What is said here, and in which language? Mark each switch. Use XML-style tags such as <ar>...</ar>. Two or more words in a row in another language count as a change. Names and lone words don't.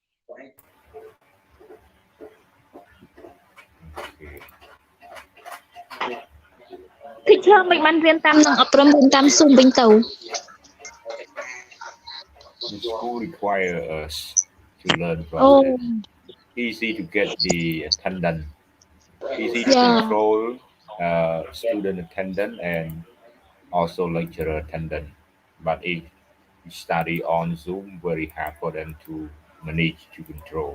<km>Teacher មិនបានរៀនតាមនឹងអប់រំរៀនតាម Zoom វិញទៅ</km> <en>The school require us to learn from Oh. it. Easy to get the attendance, easy to Yeah. control student attendance and also lecturer attendance. But if you study on Zoom, very hard for them to manage to control.</en>